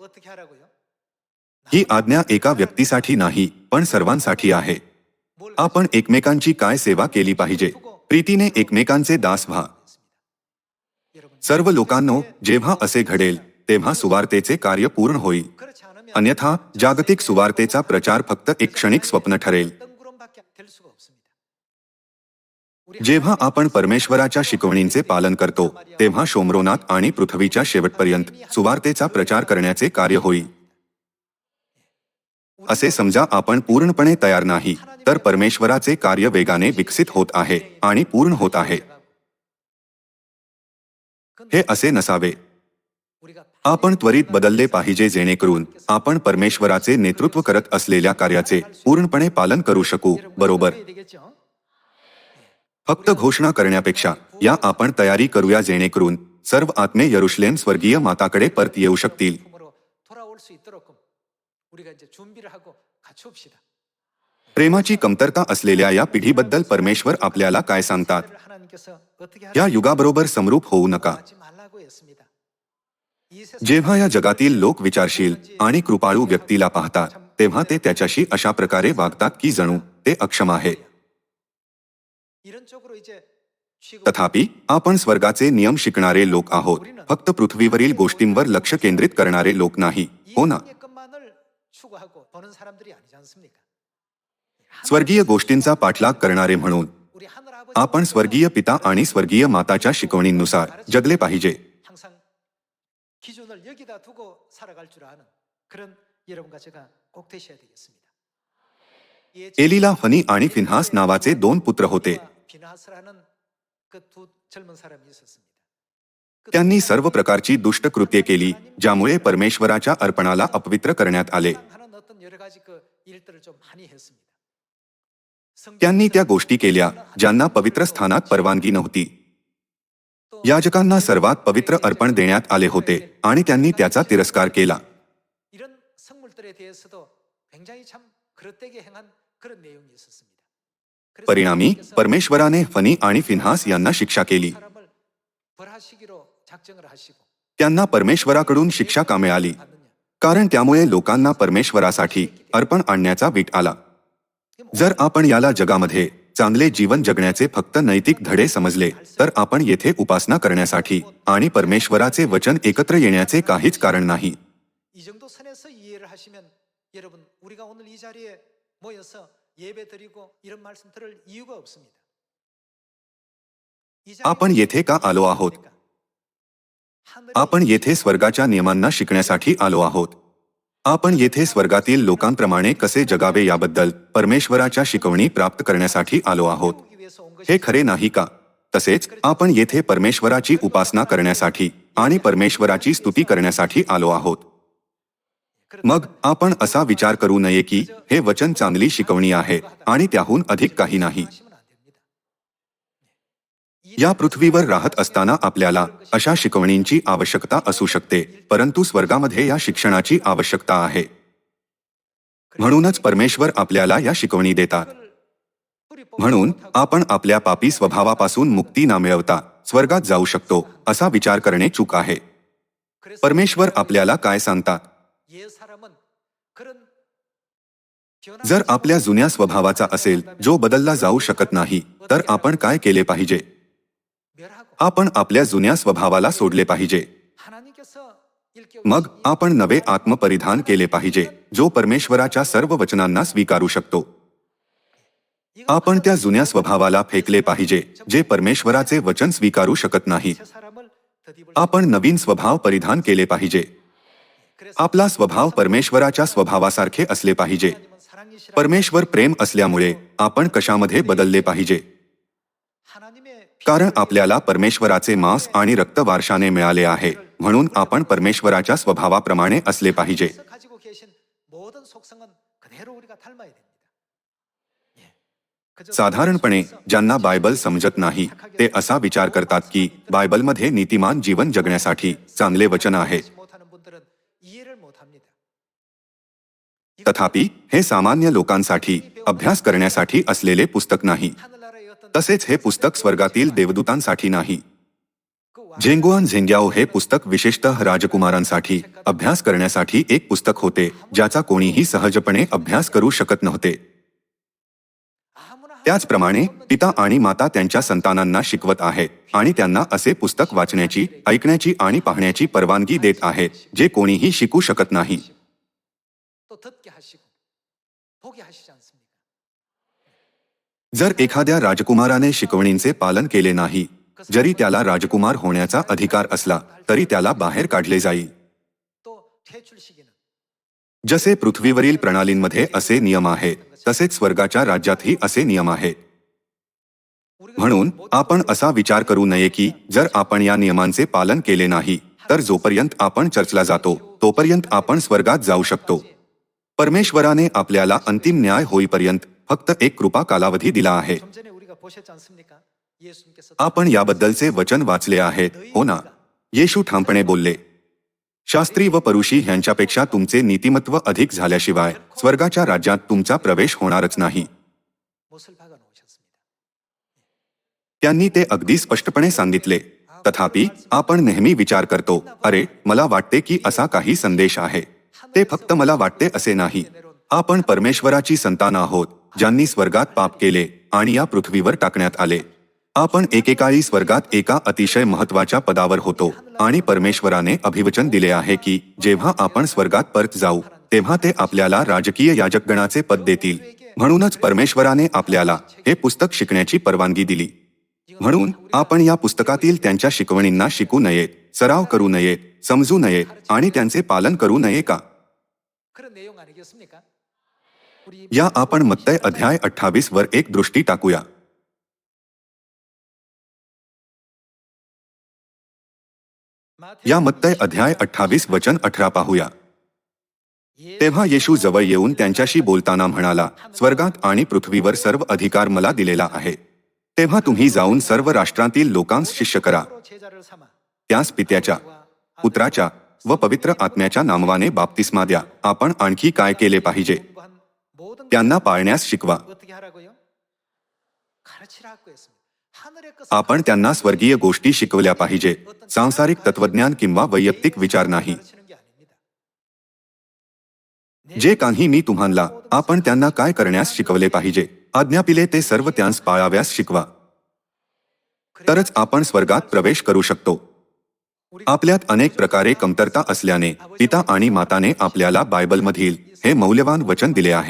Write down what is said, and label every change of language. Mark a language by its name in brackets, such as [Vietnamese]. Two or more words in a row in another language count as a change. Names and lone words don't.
[Marathi] ही आज्ञा एका व्यक्तीसाठी नाही, पण सर्वांसाठी आहे. आपण एकमेकांची काय सेवा केली पाहिजे? प्रीतीने एकमेकांचे दास व्हा. सर्व लोकांनो, जेव्हा असे घडेल तेव्हा सुवार्तेचे कार्य पूर्ण होईल. [Korean] 그렇지 않으면 [Marathi] अन्यथा जागतिक सुवार्तेचा प्रचार फक्त एक क्षणिक स्वप्न ठरेल. [Korean] 뜬구름밖에 될 수가 없습니다. 우리 [Marathi] जेव्हा आपण परमेश्वराच्या शिकवणींचे पालन करतो तेव्हा शोमरोनात आणि पृथ्वीच्या शेवटपर्यंत सुवार्तेचा प्रचार करण्याचे कार्य होईल. असे समजा आपण पूर्णपणे तयार नाही तर परमेश्वराचे कार्य वेगाने विकसित होत आहे आणि पूर्ण होत आहे. हे असे नसावे. [Korean] 우리가 [Marathi] आपण त्वरित बदलले पाहिजे जेणेकरून आपण परमेश्वराचे नेतृत्व करत असलेल्या कार्याचे पूर्णपणे पालन करू शकू. बरोबर. [Korean] 해야 되겠죠? [Marathi] फक्त घोषणा करण्यापेक्षा या आपण तयारी करूया जेणेकरून सर्व आत्मे यरुशलेम स्वर्गीय माताकडे परत येऊ शकतील. [Korean] 품으로 돌아올 수 있도록 우리가 이제 준비를 하고 갖춥시다. [Marathi] प्रेमाची कमतरता असलेल्या या पिढीबद्दल परमेश्वर आपल्याला काय सांगतात? [Korean] 하나님께서 어떻게 [Marathi] या युगाबरोबर समरूप होऊ नका. [Korean] 하지 말라고 했습니다. 이 세상 [Marathi] जेव्हा या जगातील लोक विचारशील आणि कृपाळू व्यक्तीला पाहतात तेव्हा ते त्याच्याशी अशा प्रकारे वागतात की जणू ते अक्षम आहे. [Korean] 이런 쪽으로 이제 취급 [Marathi] तथापि आपण स्वर्गाचे नियम शिकणारे लोक आहोत. फक्त पृथ्वीवरील गोष्टींवर लक्ष केंद्रित करणारे लोक नाही. हो ना. [Korean] 의 것만을 추구하고 보는 사람들이 아니지 않습니까? [Marathi] स्वर्गीय गोष्टींचा पाठलाग करणारे म्हणून [Korean] 우리 하늘 아버지 [Marathi] आपण स्वर्गीय पिता आणि स्वर्गीय माताच्या शिकवणींनुसार जगले पाहिजे. [Korean] 항상 기준을 여기다 두고 살아갈 줄 아는 그런 여러분과 제가 꼭 되셔야 되겠습니다. [Marathi] एलीला फनी आणि फिन्हास नावाचे 2 पुत्र होते. [Korean] 비나스라는 그 두 젊은 사람이 있었습니다. [Marathi] त्यांनी सर्व प्रकारची दुष्ट कृत्ये केली ज्यामुळे परमेश्वराच्या अर्पणाला अपवित्र करण्यात आले. [Korean] 하는 어떤 여러 가지 그 일들을 좀 많이 했습니다. [Marathi] त्यांनी त्या गोष्टी केल्या ज्यांना पवित्र स्थानात परवानगी नव्हती. याजकांना सर्वात पवित्र अर्पण देण्यात आले होते आणि त्यांनी त्याचा तिरस्कार केला. [Korean] 이런 성물들에 대해서도 굉장히 참 그릇되게 행한 그런 내용이 있었습니다. 그래서 [Marathi] परिणामी [Korean] 하나님께서 [Marathi] परमेश्वराने फनी आणि फिन्हास यांना शिक्षा केली. [Korean] 사람을 벌하시기로 작정을 하시고 [Marathi] त्यांना परमेश्वराकडून शिक्षा का मिळाली? [Korean] 받느냐? [Marathi] कारण त्यामुळे लोकांना परमेश्वरासाठी अर्पण आणण्याचा वीट आला. जर आपण याला जगामध्ये चांगले जीवन जगण्याचे फक्त नैतिक धडे समजले तर आपण येथे उपासना करण्यासाठी आणि परमेश्वराचे वचन एकत्र येण्याचे काहीच कारण नाही. [Korean] 이 정도 선에서 이해를 하시면 여러분 우리가 오늘 이 자리에 모여서 예배 드리고 이런 말씀 들을 이유가 없습니다. 이 자리에 [Marathi] आपण येथे का आलो आहोत? [Korean] 하늘의 [Marathi] आपण येथे स्वर्गाच्या नियमांना शिकण्यासाठी आलो आहोत. आपण येथे स्वर्गातील लोकांप्रमाणे कसे जगावे याबद्दल परमेश्वराच्या शिकवणी प्राप्त करण्यासाठी आलो आहोत. [Korean] 배우기 위해서 온 [Marathi] हे [Korean] 것이 [Marathi] खरे नाही का? तसेच आपण येथे परमेश्वराची उपासना करण्यासाठी आणि परमेश्वराची स्तुती करण्यासाठी आलो आहोत. मग आपण असा विचार करू नये की हे वचन चांगली शिकवणी आहे आणि त्याहून अधिक काही नाही. [Korean] 하시면 안 됩니다. [Marathi] या पृथ्वीवर राहत असताना आपल्याला अशा शिकवणींची आवश्यकता असू शकते परंतु स्वर्गामध्ये या शिक्षणाची आवश्यकता आहे. म्हणूनच परमेश्वर आपल्याला या शिकवणी देतात. म्हणून आपण आपल्या पापी स्वभावापासून मुक्ती न मिळवता स्वर्गात जाऊ शकतो असा विचार करणे चूक आहे. परमेश्वर आपल्याला काय सांगतात? [Korean] 옛 사람은 그런 변화를 [Marathi] जर आपल्या जुन्या स्वभावाचा असेल जो बदलला जाऊ शकत नाही तर आपण काय केले पाहिजे? [Korean] 멸하고 [Marathi] आपण आपल्या जुन्या स्वभावाला सोडले पाहिजे. [Korean] 하나님께서 일깨워 [Marathi] मग आपण नवे आत्मपरिधान केले पाहिजे जो परमेश्वराच्या सर्व वचनांना स्वीकारू शकतो. आपण त्या जुन्या स्वभावाला फेकले पाहिजे जे परमेश्वराचे वचन स्वीकारू शकत नाही. [Korean] 새 사람을 덧입을 [Marathi] आपण नवीन स्वभाव परिधान केले पाहिजे. आपला स्वभाव परमेश्वराच्या स्वभावासारखे असले पाहिजे. [Korean] 하나님은 사랑이시라 [Marathi] परमेश्वर प्रेम असल्यामुळे आपण कशामध्ये बदलले पाहिजे? [Korean] 하나님의 [Marathi] कारण आपल्याला परमेश्वराचे मांस आणि रक्त वारशाने मिळाले आहे म्हणून आपण परमेश्वराच्या स्वभावाप्रमाणे असले पाहिजे. [Korean] 피에서 가지고 계신 모든 속성은 그대로 우리가 닮아야 됩니다. 예. 그저 [Marathi] साधारणपणे ज्यांना बायबल समजत नाही ते असा विचार करतात की बायबलमध्ये नीतिमान जीवन जगण्यासाठी चांगले वचन आहे. [Korean] 못하는 분들은 이해를 못합니다. [Marathi] तथापि हे सामान्य लोकांसाठी अभ्यास करण्यासाठी असलेले पुस्तक नाही. [Korean] 하늘나라의 어떤 [Marathi] तसेच हे पुस्तक स्वर्गातील देवदूतांसाठी नाही. [Korean] 그 [Marathi] झेंगुआन झेंग्याओ हे पुस्तक विशेषतः राजकुमारांसाठी अभ्यास करण्यासाठी एक पुस्तक होते ज्याचा कोणीही सहजपणे अभ्यास करू शकत नव्हते. [Korean] 아무나 [Marathi] त्याचप्रमाणे पिता आणि माता त्यांच्या संतानांना शिकवत आहेत आणि त्यांना असे पुस्तक वाचण्याची, ऐकण्याची आणि पाहण्याची परवानगी देत आहेत जे कोणीही शिकू शकत नाही. [Korean] 또 듣게 하시고 보게 하시지 않습니까? [Marathi] जर एखाद्या राजकुमाराने शिकवणींचे पालन केले नाही, जरी त्याला राजकुमार होण्याचा अधिकार असला तरी त्याला बाहेर काढले जाईल. [Korean] 또 퇴출시키는 [Marathi] जसे पृथ्वीवरील प्रणालींमध्ये असे नियम आहेत, तसेच स्वर्गाच्या राज्यातही असे नियम आहेत. म्हणून आपण असा विचार करू नये की जर आपण या नियमांचे पालन केले नाही तर जोपर्यंत आपण चर्चला जातो तोपर्यंत आपण स्वर्गात जाऊ शकतो. परमेश्वराने आपल्याला अंतिम न्याय होईपर्यंत फक्त एक कृपा कालावधी दिला आहे. [Korean] 좀 전에 우리가 보셨지 않습니까? 예수님께서 [Marathi] आपण याबद्दलचे वचन वाचले आहेत, हो ना? येशू ठामपणे बोलले, शास्त्री व परुषी ह्यांच्यापेक्षा तुमचे नीतिमत्व अधिक झाल्याशिवाय स्वर्गाच्या राज्यात तुमचा प्रवेश होणारच नाही. [Korean] 못을 박아 놓으셨습니다. [Marathi] त्यांनी ते अगदी स्पष्टपणे सांगितले. तथापि आपण नेहमी विचार करतो, अरे मला वाटते की असा काही संदेश आहे. ते फक्त मला वाटते असे नाही. आपण परमेश्वराची संतान आहोत ज्यांनी स्वर्गात पाप केले आणि या पृथ्वीवर टाकण्यात आले. आपण एकेकाळी स्वर्गात एका अतिशय महत्त्वाच्या पदावर होतो आणि परमेश्वराने अभिवचन दिले आहे की जेव्हा आपण स्वर्गात परत जाऊ तेव्हा ते आपल्याला राजकीय याजकगणाचे पद देतील. म्हणूनच परमेश्वराने आपल्याला हे पुस्तक शिकण्याची परवानगी दिली. म्हणून आपण या पुस्तकातील त्यांच्या शिकवणींना शिकू नयेत, सराव करू नयेत, समजू नयेत आणि त्यांचे पालन करू नये का? [Korean] 그런 내용 아니겠습니까? 우리 [Marathi] या आपण मत्तय अध्याय 28 वर एक दृष्टी टाकूया. या मत्तय अध्याय 28 वचन 18 पाहूया. तेव्हा येशू जवळ येऊन त्यांच्याशी बोलताना म्हणाला, स्वर्गात आणि पृथ्वीवर सर्व अधिकार मला दिलेला आहे. तेव्हा तुम्ही जाऊन सर्व राष्ट्रांतील लोकांस शिष्य करा. [Korean] 제자를 삼아 [Marathi] त्यास पित्याच्या, पुत्राच्या व पवित्र आत्म्याच्या नावाने बाप्तिस्मा द्या. आपण आणखी काय केले पाहिजे? [Korean] 공부한 모든 [Marathi] त्यांना पाळण्यास शिकवा. [Korean] 어떻게 하라고요? 가르치라고 했습니다. 하늘의 것을 [Marathi] आपण त्यांना स्वर्गीय गोष्टी शिकवल्या पाहिजे, सांसारिक तत्वज्ञान किंवा वैयक्तिक विचार नाही. [Korean] 가르치는 게 아닙니다. [Marathi] जे काही मी तुम्हाला आपण त्यांना काय करण्यास शिकवले पाहिजे, आज्ञापिले ते सर्व त्यांस पाळाव्यास शिकवा. तरच आपण स्वर्गात प्रवेश करू शकतो. आपल्यात अनेक प्रकारे कमतरता असल्याने पिता आणि माताने आपल्याला बायबलमधील हे मौल्यवान वचन दिले आहे.